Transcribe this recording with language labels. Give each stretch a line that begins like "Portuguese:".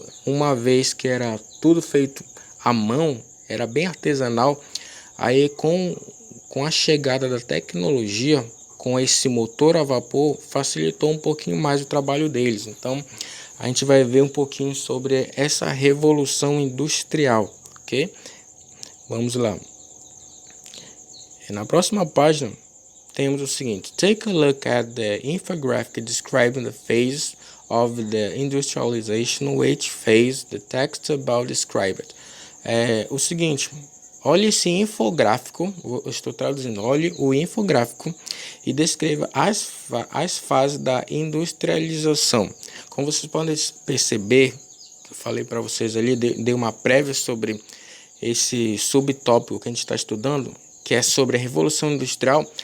Portuguese: Uma vez que era tudo feito à mão, era bem artesanal, aí com a chegada da tecnologia, com esse motor a vapor, facilitou um pouquinho mais o trabalho deles. Então, a gente vai ver um pouquinho sobre essa revolução industrial, ok? Vamos lá. Na próxima página, temos o seguinte.
English: Take a look at the infographic describing the phase of the industrialization, which phase the text about described.
Portuguese: O seguinte, olhe esse infográfico, eu estou traduzindo, olhe o infográfico e descreva as fases da industrialização. Como vocês podem perceber, eu falei para vocês ali, dei uma prévia sobre esse subtópico que a gente está estudando, que é sobre a Revolução Industrial.